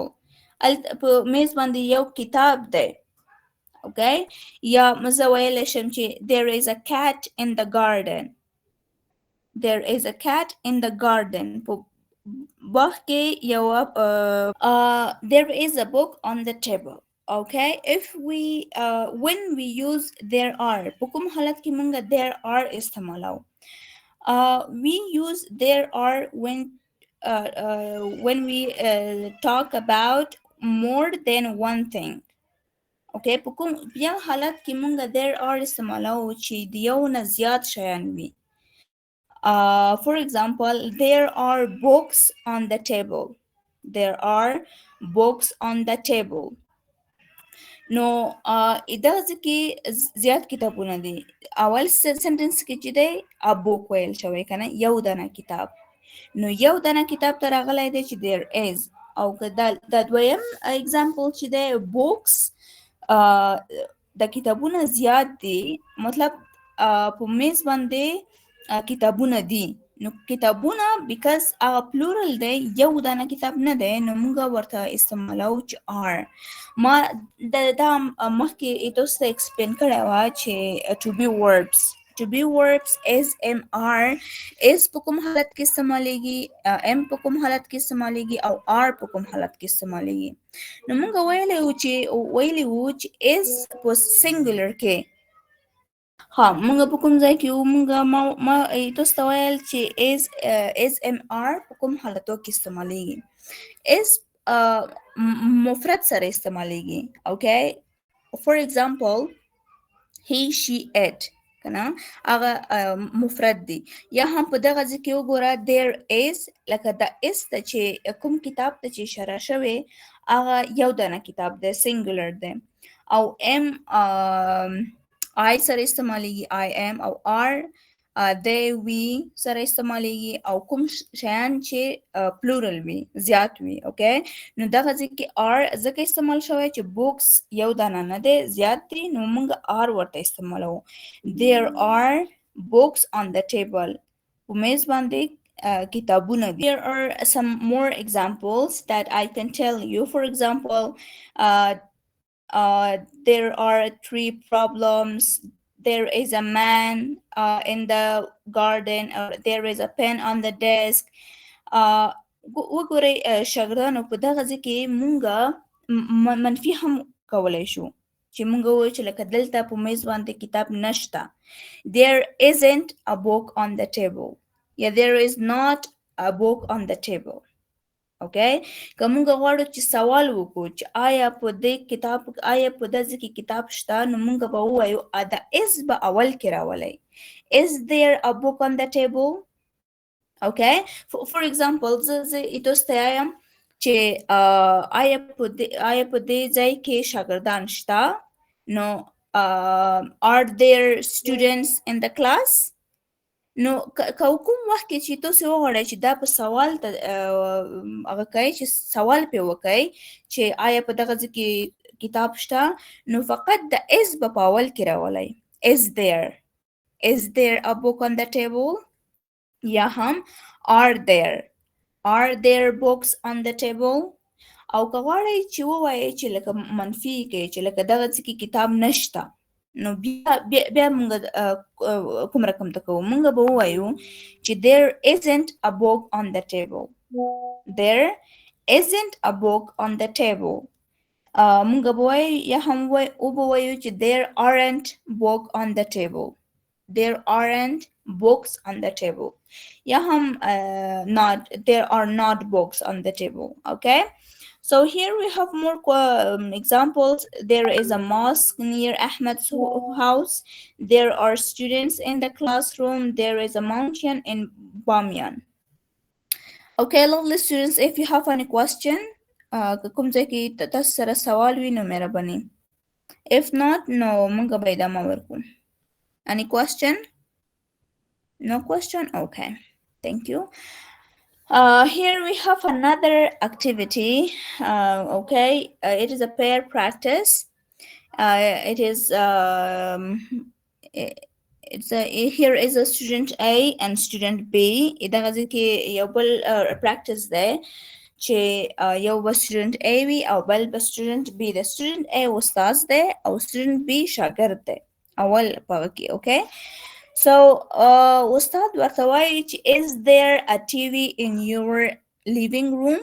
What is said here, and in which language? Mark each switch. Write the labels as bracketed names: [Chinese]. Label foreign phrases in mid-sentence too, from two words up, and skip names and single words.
[Pashto] په میز باندې یو کتاب دی. Okay, یا مزه ویلی شم چې [English] there is a cat in the garden. There is a cat in the garden. [Pashto] په باغ کې یو [English] there is a book on the table. Okay, if we when we use there are [Pashto] په کوم حالت کې مونږ [English] there are استعمالوو. We use there are when we talk about more than one thing. [Pashto] Okay, په کوم بیا حالت کې مونږ [English] there are [Pashto] استعمالوو چې د یو نه زیات شیان وي. [English] For example, there are books on the table. There are books on the table. [Pashto] نو دغه کې زیات کتابونه دي. اول سنټنس کې چې دی [English] a book [Pashto] ویل شوی کنه، یو دانه کتاب. نو یو دانه کتاب ته راغلی دی چې [English] there is. [Pashto] او که دا دویم اگزامپل چې دی books، د کتابونه زیات دي، مطلب په میز باندې کتابونه دي. نو کتابونه بیکاز هغه پلورل دی، یو دانه کتاب نه دی، نو موږ ورته استعمالو چې are. ما دا مخکې تاسو ته ایکسپلین کړی وه چې [English] to be verbs. to be verbs is MR is [Pashto] په کوم حالت کې استعمالیږي، M په کوم حالت کې استعمالیږي، او R په کوم حالت کې استعمالیږي. نو موږ ویلی وو چې is په سنګولر کې. ها موږ په کوم ځای کې وو؟ موږ ما تاسو ته ویل چې [English] is MR [Pashto] په کوم حالتو کې استعمالیږي. is مفرد سره استعمالیږي. اوکې، [English] for example he she it [Pashto] کنه، هغه مفرد دی. یا هم په دغه ځای کې وګوره [English] there is، [Pashto] لکه د is ته چې کوم کتاب ته چې اشاره شوې هغه یو دانه کتاب دی، سنګولر دی. او [English] am I [Pashto] سره استعمالیږي، [English] I am. [Pashto] او [English] are they we [Pashto] سره استعمالیږي، او کوم شیان چې پلورل وي، زیات وي. اوکې، نو دغه ځای کې are ځکه استعمال شوی چې books یو دانه نه دی، زیات دي، نو موږ are ورته استعمالو. [English] there are books on the table. [Pashto] په میز باندې کتابونه دي. [English] There are some more examples that I can tell you. For example, there are 3 problems. There is a man in the garden, or there is a pen on the desk. [Pashto] وګورئ شاګردانو، په دغه ځای کې مونږه منفي هم کولی شو، چې مونږ ووایو چې لکه دلته په میز باندې کتاب نشته. [English] There isn't a book on the table. یا there is not a book on the table. [Pashto] اوکې، که موږ غواړو چې سوال وکړو چې آیا په دې کتاب، آیا په دې کې کتاب شته، نو موږ به ووایو دا is به اول کې راولئ. [English] Is there a book on the table? [Pashto] اوکې، [English] for example [Pashto] زه تاسو ته وایم چې آیا په دې ځای کې شاګردان شته، نو [English] are there students in the class؟ [Pashto] نو که کوم وخت کې چې تاسو وغواړئ چې دا په سوال ته هغه کوئ، چې سوال پې وکئ چې آیا په دغه ځای کې کتاب شته، نو فقط د is به په اول کې راولئ. [English] is there a book on the table؟ یا هم are there books on the table؟ [Pashto] او که غواړئ چې ووایئ چې لکه منفي کې چې لکه دغه ځای کې کتاب نشته، نو بیا موږ کوم رقم ته کوو؟ موږ به ووایو چې [English] there isn't a book on the table. there isn't a book on the table. [Pashto] موږ به وایو یا هم ووایو چې [English] there aren't book on the table. there aren't books on the table. [Pashto] یا هم [English] there are not books on the table. Okay, so here we have more examples. There is a mosque near Ahmed's house. There are students in the classroom. There is a mountain in Bamiyan. Okay, lovely students, if you have any question, [Pashto] کوم ځای کې تاسو سره سوال وي نو مهرباني. [English] if not, no [Pashto] موږ به ادامه ورکړو. [English] Any question? No question? Okay, thank you. Here we have another activity. Okay, it is a pair practice. It is here is a student A and student B. [Pashto] دغه ځکه یو بل practice ده چې یو به [English] student A [Pashto] وي او بل به [English] student B. [Pashto] د [English] student A [Pashto] استاد ده او [English] student B [Pashto] شاګرد ده اول په کې. [English] Okay, so [Pashto] استاد ورته وایي چې [English] is there a TV in your living room?